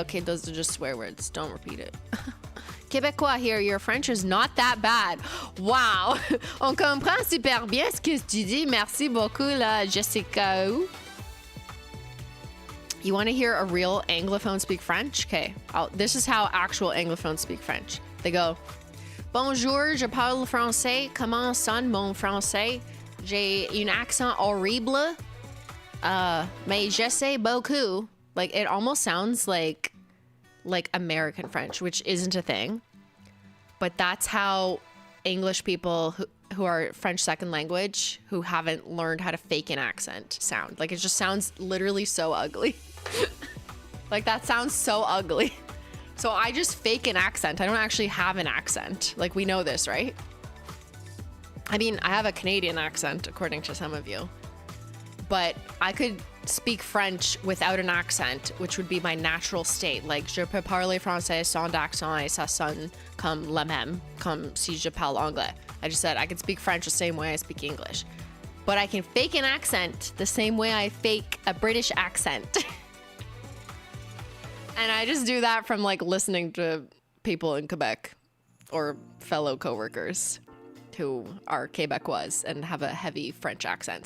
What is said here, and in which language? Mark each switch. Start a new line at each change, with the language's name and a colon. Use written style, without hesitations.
English: Okay, those are just swear words. Don't repeat it. Québécois here, your French is not that bad. Wow.
French: On comprend super bien ce que tu dis. Merci beaucoup, la Jessica.
English: You want to hear a real Anglophone speak French? Okay, this is how actual Anglophones speak French. They go,
French: Bonjour, je parle français. Comment sonne mon français? J'ai un accent horrible. Mais je sais beaucoup.
English: Like, it almost sounds like American French, which isn't a thing. But that's how English people who are French second language, who haven't learned how to fake an accent, sound. Like, it just sounds literally so ugly. Like, that sounds so ugly. So I just fake an accent. I don't actually have an accent. Like, we know this, right? I mean, I have a Canadian accent, according to some of you. But I could speak French without an accent, which would be my natural state.
French: Like, je peux parler français sans accent et ça sonne comme le même, comme si je parle anglais.
English: I just said I can speak French the same way I speak English. But I can fake an accent the same way I fake a British accent. And I just do that from, like, listening to people in Quebec or fellow coworkers who are Quebecois and have a heavy French accent.